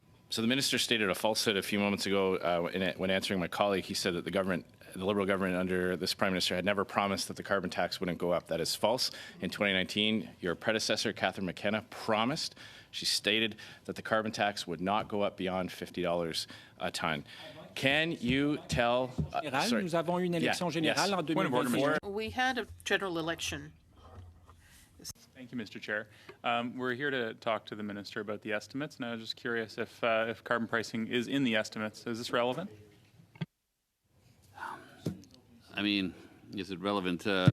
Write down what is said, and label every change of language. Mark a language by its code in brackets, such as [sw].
[en] So the minister stated a falsehood a few moments ago when answering my colleague. He said that the Liberal government under this Prime Minister had never promised that the carbon tax wouldn't go up. That is false. In 2019, your predecessor, Catherine McKenna, promised. She stated that the carbon tax would not go up beyond $50 a ton. Can you tell... [fr] Nous avons eu une élection générale en 2024. [en] We had a general election. Thank you, Mr. Chair. We're here to talk to the Minister about the estimates, and I was just curious if carbon pricing is in the estimates. Is this relevant? I mean, is it relevant?